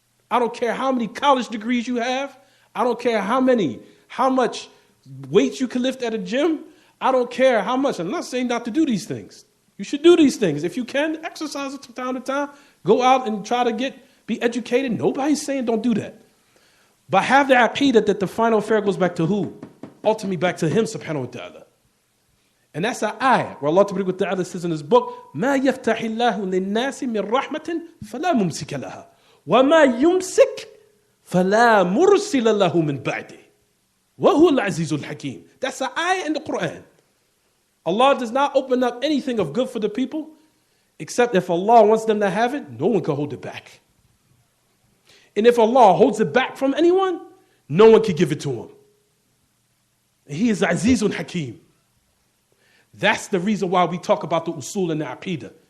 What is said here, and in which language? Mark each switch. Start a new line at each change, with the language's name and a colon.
English: I don't care how many college degrees you have. I don't care how much weights you can lift at a gym. I don't care how much. I'm not saying not to do these things. You should do these things. If you can, exercise it from time to time. Go out and try to be educated. Nobody's saying don't do that. But have the aqeedah that the final affair goes back to who? Ultimately back to Him subhanahu wa ta'ala.
Arabic: And that's an ayah where Allah wa ta'ala says in His book, مَا يَفْتَحِ اللَّهُ لِلنَّاسِ مِنْ رَحْمَةٍ فَلَا مُمْسِكَ لَهَا وَمَا يُمْسِكْ فَلَا مُرْسِلَ لَهُ مِنْ بَعْدِهِ وَهُوَ الْعَزِيزُ الْحَكِيمُ.
English: That's an ayah in the Quran. Allah does not open up anything of good for the people, except if Allah wants them to have it, no one can hold it back. And if Allah holds it back from anyone, no one can give it to him. And He is Azizun Hakim. That's the reason why we talk about the usul and the aqeedah.